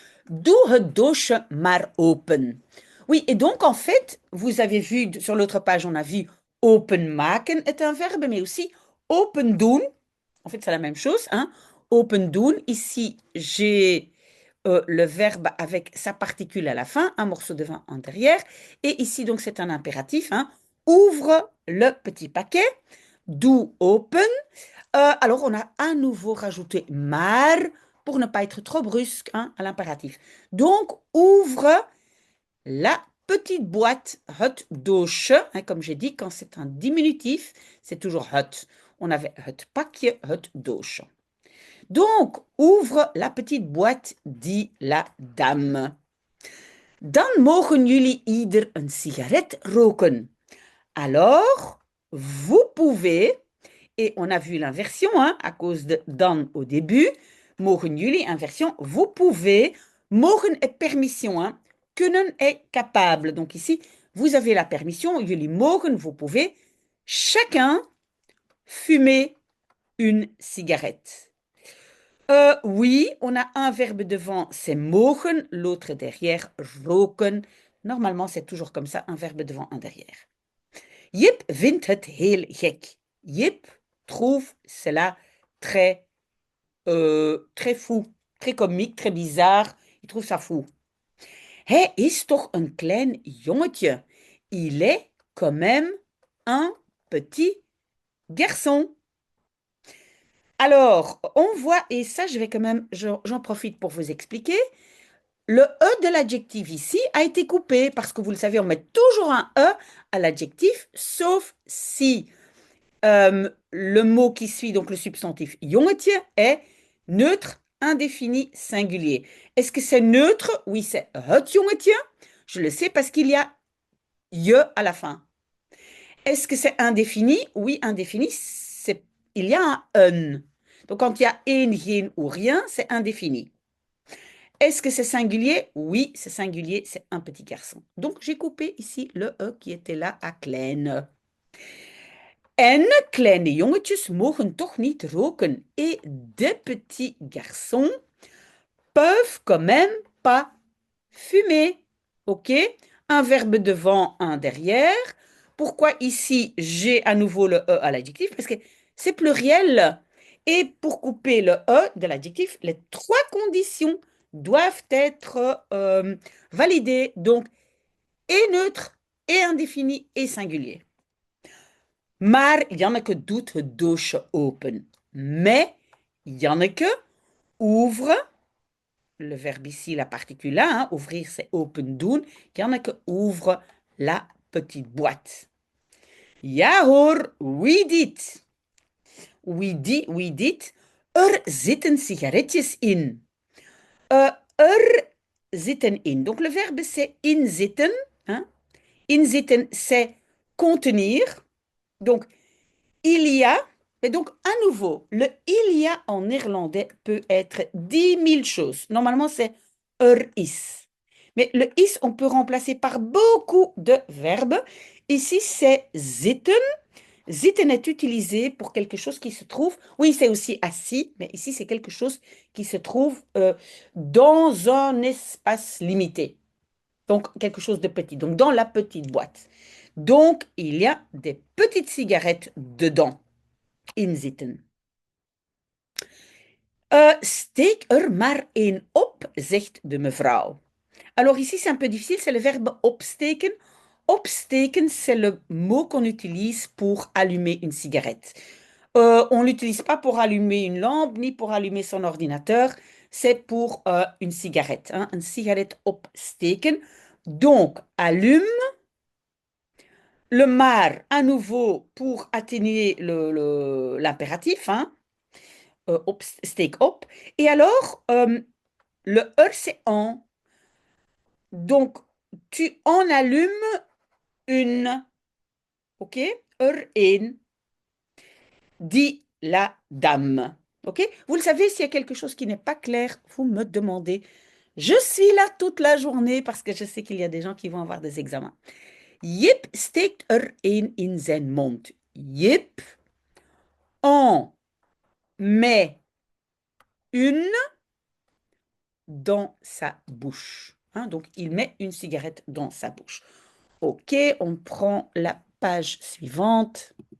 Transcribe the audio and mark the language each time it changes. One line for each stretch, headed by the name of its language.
Dutch: Doe het doosje maar open.
French: Oui, et donc en fait, vous avez vu sur l'autre page, on a vu openmaken est un verbe, mais aussi open doen. En fait, c'est la même chose. Hein? Open doen. Ici, j'ai le verbe avec sa particule à la fin, un morceau de vin en derrière. Et ici, donc, c'est un impératif. Hein? Ouvre le petit paquet. Do open. Alors, on a à nouveau rajouté maar pour ne pas être trop brusque hein, à l'impératif. Donc, ouvre la petite boîte, het doosje. Hein, comme j'ai dit, quand c'est un diminutif, c'est toujours het. On avait het pakje, het doosje. Donc, ouvre la petite boîte, dit la dame.
Dutch: Dan mogen jullie ieder een sigaret roken.
French: Alors, vous pouvez, et on a vu l'inversion hein, à cause de dan au début, mogen jullie, inversion, vous pouvez, mogen est permission, hein, kunnen est capable. Donc ici, vous avez la permission, jullie mogen, vous pouvez, chacun fumer une cigarette. Oui, on a un verbe devant, c'est mogen, l'autre derrière, roken. Normalement, c'est toujours comme ça, un verbe devant, un derrière.
Dutch: Jip vindt het heel gek.
French: Jip trouve cela très fou, très comique, très bizarre. Il trouve ça fou.
Dutch: Hij is toch een klein jongetje.
French: Il est quand même un petit garçon. Alors, on voit, et ça, je vais quand même, j'en profite pour vous expliquer. Le E de l'adjectif ici a été coupé parce que vous le savez, on met toujours un E à l'adjectif, sauf si le mot qui suit, donc le substantif jongetje, est neutre, indéfini, singulier. Est-ce que c'est neutre? Oui, c'est het jongetje. Je le sais parce qu'il y a je à la fin. Est-ce que c'est indéfini? Oui, indéfini, il y a un un. Donc quand il y a een, geen ou rien, c'est indéfini. Est-ce que c'est singulier? Oui, c'est singulier, c'est un petit garçon. Donc j'ai coupé ici le E qui était là à klein.
Dutch: En kleine jongetjes mogen toch niet roken.
French: Et des petits garçons peuvent quand même pas fumer. OK? Un verbe devant, un derrière. Pourquoi ici j'ai à nouveau le E à l'adjectif? Parce que c'est pluriel. Et pour couper le E de l'adjectif, les trois conditions doivent être validées. Donc, et neutre, et indéfini, et singulier.
Dutch: Maar Janneke doet het doosje open.
French: Mais Janneke ouvre, le verbe ici, la particule là, hein, ouvrir c'est open doen. Janneke ouvre la petite boîte.
Dutch: Ja hoor, wie dit? Wie dit? Er zitten sigaretjes in. Er zitten in.
French: Donc le verbe c'est inzitten. Hein? Inzitten c'est contenir. Donc il y a, et donc à nouveau, le il y a en néerlandais peut être 10 000 choses. Normalement, c'est er is. Mais le is, on peut remplacer par beaucoup de verbes. Ici, c'est zitten. Zitten est utilisé pour quelque chose qui se trouve, oui, c'est aussi assis, mais ici, c'est quelque chose qui se trouve dans un espace limité. Donc, quelque chose de petit. Donc, dans la petite boîte. Donc, il y a des petites cigarettes dedans. In zitten.
Dutch: Steek er maar één op, zegt de mevrouw.
French: Alors ici, c'est un peu difficile, c'est le verbe opsteken. Opsteken, c'est le mot qu'on utilise pour allumer une cigarette. On ne l'utilise pas pour allumer une lampe, ni pour allumer son ordinateur. C'est pour une cigarette, hein, une cigarette opsteken. Donc, allume. Le maar, à nouveau, pour atténuer l'impératif, hein, steek op. Et alors, le c'est en. Donc, tu en allumes une. OK? Een, dit la dame. OK? Vous le savez, s'il y a quelque chose qui n'est pas clair, vous me demandez. Je suis là toute la journée parce que je sais qu'il y a des gens qui vont avoir des examens.
Dutch: Jip steekt een in zijn mond.
French: Jip en met une dans sa bouche. Hein, donc, il met une cigarette dans sa bouche. OK, on prend la page suivante.